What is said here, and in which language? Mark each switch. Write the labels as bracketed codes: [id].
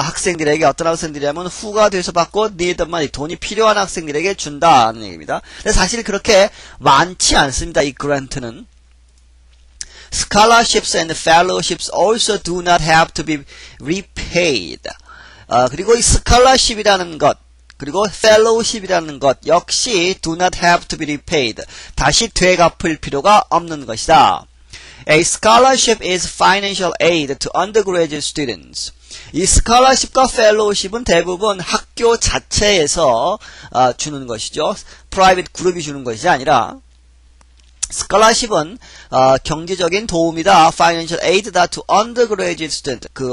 [ko] 학생들에게 어떤 학생들이라면 후가 돼서 받고 [en] need money, [ko] 돈이 필요한 학생들에게 준다는 얘기입니다. 근데 사실 그렇게 많지 않습니다. 이 grant는. [en] Scholarships and fellowships also do not have to be repaid. [ko] 그리고 이 scholarship이라는 것 그리고 fellowship이라는 것 역시 [en] do not have to be repaid. [ko] 다시 되갚을 필요가 없는 것이다. [en] A scholarship is financial aid to undergraduate students. [ko] 이 scholarship과 fellowship은 대부분 학교 자체에서 주는 것이죠. private 그룹이 주는 것이 아니라 scholarship은 경제적인 도움이다. [en] financial aid다 to undergraduate student.